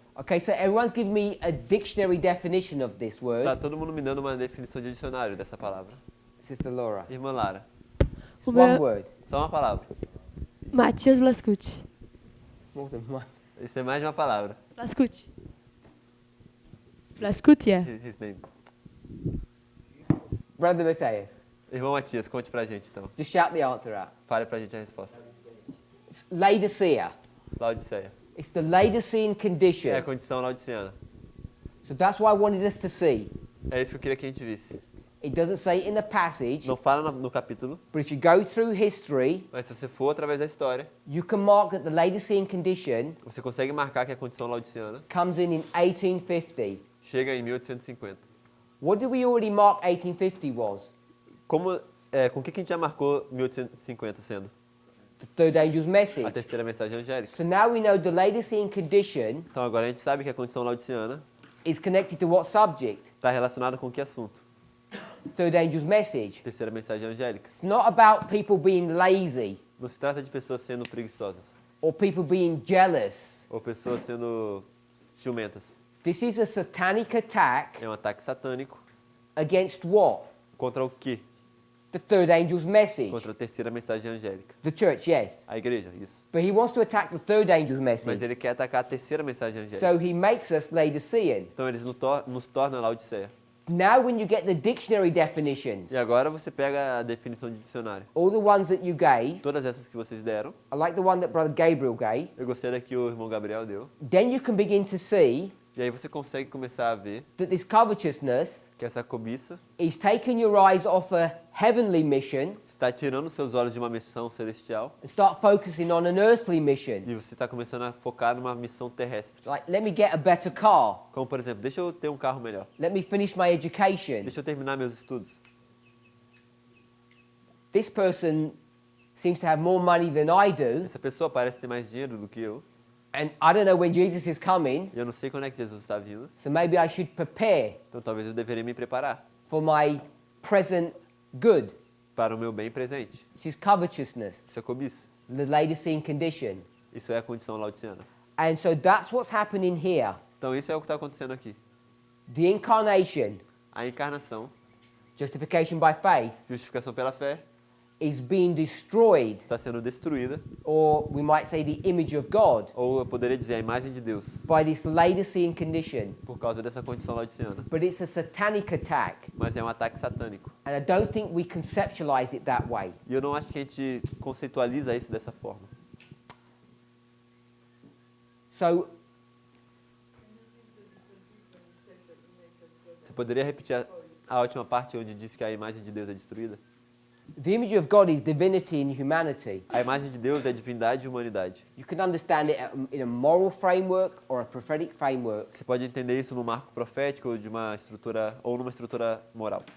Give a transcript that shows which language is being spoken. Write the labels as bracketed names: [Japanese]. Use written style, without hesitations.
[English] Okay, so everyone's giving me a dictionary definition of this word. [Portuguese] Tá todo mundo me dando uma definição de dicionário dessa palavra. [English] Sister Laura. [Portuguese] Irmã Lara. [English] It's [Portuguese] O [English] one [Portuguese] meu- [English] word. [Portuguese] Só uma palavra. [English] Matias Blascucci. It's more than one. [Portuguese] Isso é mais de uma palavra. Blascucci. Blascucci, é. [English] His name. Brother Matthias. [Portuguese] Irmão Matias, conte pra gente então. [English] Just shout the answer out. [Portuguese] Fale pra gente a resposta. [English] It's Laodicea. [Portuguese] Laodiceia. [English] It's the Laodicean [Portuguese] É a [English] condition. [Portuguese] condição laodiceana. [English] So that's what I wanted us to see. [Portuguese] É isso que eu queria que a gente visse. [English] It doesn't say it in the passage, [Portuguese] Não fala no capítulo, [English] but if you go through history, [Portuguese] mas se você for através da história, [English] you can mark that the Laodicean condition [Portuguese] você consegue marcar que a condição laodiceana [English] comes in 1850. [Portuguese] chega em 1850. [English] What did we already mark 1850 was? [Portuguese] Com o que a gente já marcou 1850 sendo? [English] The third angel's [Portuguese] A [English] message. [Portuguese] terceira mensagem angélica. [English] So now we know the Laodicean condition [Portuguese] Então agora a gente sabe que a condição laodiceana [English] is connected to what subject? [Portuguese] está relacionada com que assunto? [English] Third angel's message. [Portuguese] Terceira mensagem angélica. [English] It's not about people being lazy [Portuguese] Não se trata de pessoas sendo preguiçosas [English] or people being jealous. [Portuguese] ou pessoas sendo ciumentas. [English] This is a satanic attack [Portuguese] É um ataque satânico [English] against what? [Portuguese] contra o quê? [English] The third angel's message. [Portuguese] Contra a terceira mensagem angélica. [English] The church, yes. [Portuguese] A igreja, isso. [English] But he wants to attack the third angel's [Portuguese] Mas [English] message. [Portuguese] ele quer atacar a terceira mensagem angélica. [English] So he makes us Laodicean. [Portuguese] Então eles nos tornam Laodiceia. [English] Now when you get the dictionary definitions, [Portuguese] E agora você pega a definição de dicionário. [English] all the ones that you gave, [Portuguese] Todas essas que vocês deram, [English] I like the one that Brother Gabriel gave, [Portuguese] eu gostei da que o irmão Gabriel deu. [English] then you can begin to see [Portuguese] E aí você consegue começar a ver [English] that this covetousness [Portuguese] que essa cobiça [English] is taking your eyes off a heavenly mission [Portuguese] está tirando seus olhos de uma missão celestial [English] and start focusing on an earthly mission. [Portuguese] e você está começando a focar numa missão terrestre. [English] Like, let me get a better car. [Portuguese] Como, por exemplo, deixa eu ter um carro melhor. [English] Let me finish my education. [Portuguese] Deixa eu terminar meus estudos. [English] This person seems to have more money than I do, [Portuguese] Essa pessoa parece ter mais dinheiro do que eu. [English] and I don't know when Jesus is coming, [Portuguese] E eu não sei quando é que Jesus está vindo. [English] so maybe I should prepare [Portuguese] Então talvez eu deveria me preparar [English] for my present good. [Portuguese] para o meu bem presente. [English] This is covetousness, [Portuguese] Isso é cobiça. [English] the Laodicean condition. [Portuguese] Isso é a condição laodiceana. [English] And so that's what's happening here. [Portuguese] Então isso é o que está acontecendo aqui. [English] The incarnation, [Portuguese] A encarnação, [English] justification by faith, [Portuguese] justificação pela fé, [English] is being destroyed, [Portuguese] está sendo destruída, [English] or we might say the image of God, [Portuguese] ou eu poderia dizer a imagem de Deus, [English] by this Laodicean condition. [Portuguese] por causa dessa condição laodiceana. [English] But it's a satanic attack, [Portuguese] Mas é um ataque satânico. [English] and I don't think we conceptualize it that way. [Portuguese] E eu não acho que a gente conceitualiza isso dessa forma. [English] So [Portuguese] Você poderia repetir a última parte onde diz que a imagem de Deus é destruída? [English] the image of God is divinity and humanity. [Portuguese] A imagem de Deus é divindade e humanidade. [English] You can understand it in a moral framework or a prophetic framework. [Portuguese] Você pode entender isso no marco profético de uma estrutura ou numa estrutura moral.